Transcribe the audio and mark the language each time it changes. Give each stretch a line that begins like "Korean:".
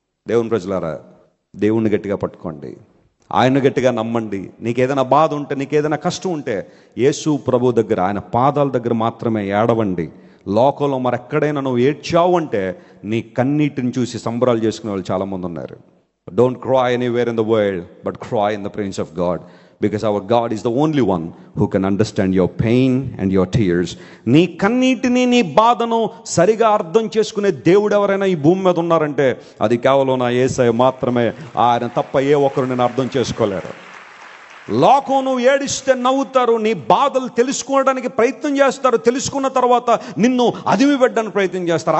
Telugu: దేవుని ప్రజలారా, దేవుణ్ణి గట్టిగా పట్టుకోండి, ఆయన గట్టిగా నమ్మండి. నీకేదైనా బాధ ఉంటే, నీకేదైనా కష్టం ఉంటే యేసు ప్రభు దగ్గర, ఆయన పాదాల దగ్గర మాత్రమే ఏడవండి. లోకంలో మరెక్కడైనా నువ్వు ఏడ్చావు అంటే నీ కన్నీటిని చూసి సంబరాలు చేసుకునే వాళ్ళు చాలామంది ఉన్నారు.
English: Don't cry anywhere in the world, but cry in the presence of God, because our God is the only one who can understand your pain and your tears.
Telugu: నీ కన్నీటిని, నీ బాధను సరిగా అర్థం చేసుకునే దేవుడు ఎవరైనా ఈ భూమి మీద ఉన్నారంటే అది కేవలం నా యేసయ్య మాత్రమే. ఆయన తప్ప ఏ ఒక్కరు నేను అర్థం చేసుకోలేరు. లోకం నువ్వు ఏడిస్తే నవ్వుతారు, నీ బాధలు తెలుసుకోవడానికి ప్రయత్నం చేస్తారు, తెలుసుకున్న తర్వాత నిన్ను అదిమి పెట్టడానికి ప్రయత్నం చేస్తారు.